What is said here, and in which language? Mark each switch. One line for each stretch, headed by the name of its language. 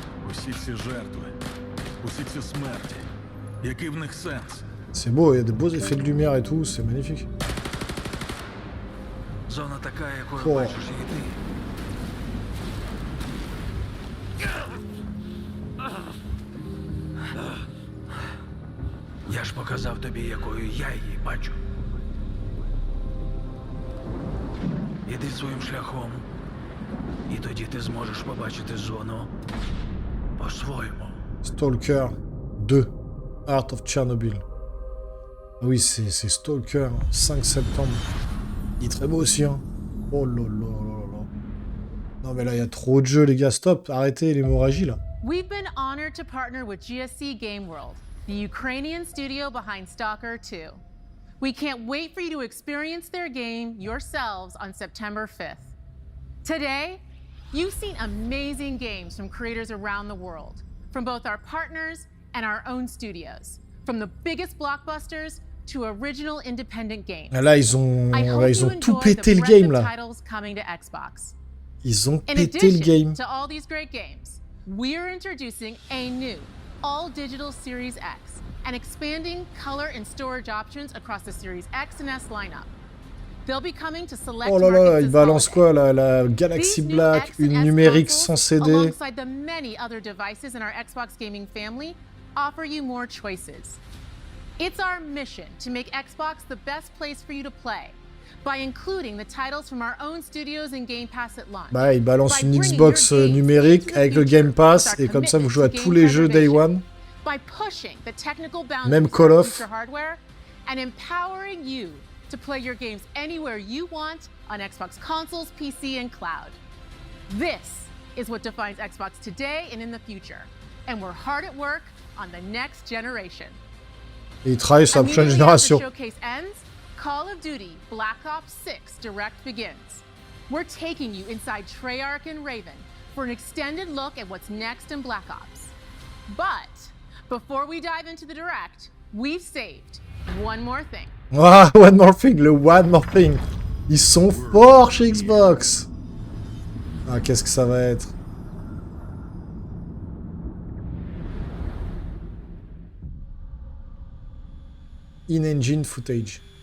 Ukrainian: Усі ці жертви, усі ці смерті. Який в них сенс?
French: C'est beau, il y a de beaux effets de lumière et tout, c'est magnifique.
Ukrainian: Зона така, якою бачиш її ти. Я ж показав тобі, якою я її бачу. Іди своїм шляхом, і тоді ти зможеш побачити зону по-своєму.
English: Stalker 2, Art of Chernobyl.
French: Ah oui, c'est Stalker, 5 septembre. Il est très beau aussi, hein. Oh là là là là. Non mais là, il y a trop de jeux, les gars, stop, arrêtez l'hémorragie, là.
English: We've been honored to partner with GSC Game World, the Ukrainian studio behind Stalker 2. We can't wait for you to experience their game yourselves on September 5th. Today, you've seen amazing games from creators around the world, from both our partners and our own studios, from the biggest blockbusters to original independent games.
French: Là, ils ont tout pété le game, là.
English: Coming to Xbox.
French: Ils ont pété le game.
English: To all these great games, we're introducing a new all-digital Series X and expanding color and storage options across the Series X and S lineup.
French: Oh là là, il balance quoi la Galaxy Black, une numérique sans CD.
English: Alongside the many other devices in our Xbox gaming family, offer you more choices. It's our mission to make Xbox the best place for you to play by including the titles from our own studios and Game Pass at launch.
French: Bah, il balance une Xbox numérique avec le Game Pass et comme ça vous jouez à tous les jeux Day One.
English: By pushing the technical boundaries
French: Même Call
English: of of. future hardware and empowering you to play your games anywhere you want on Xbox consoles, PC, and cloud. This is what defines Xbox today and in the future. And we're hard at work on the next generation.
French: Et il travaille sur la prochaine génération.
English: Showcase ends, Call of Duty Black Ops 6 Direct begins. We're taking you inside Treyarch and Raven for an extended look at what's next in Black Ops. But before we dive into the Direct, we've saved one more thing.
French: Ah, One More Thing, le One More Thing. Ils sont forts chez Xbox. Ah, qu'est-ce que ça va être?
English: In-engine footage.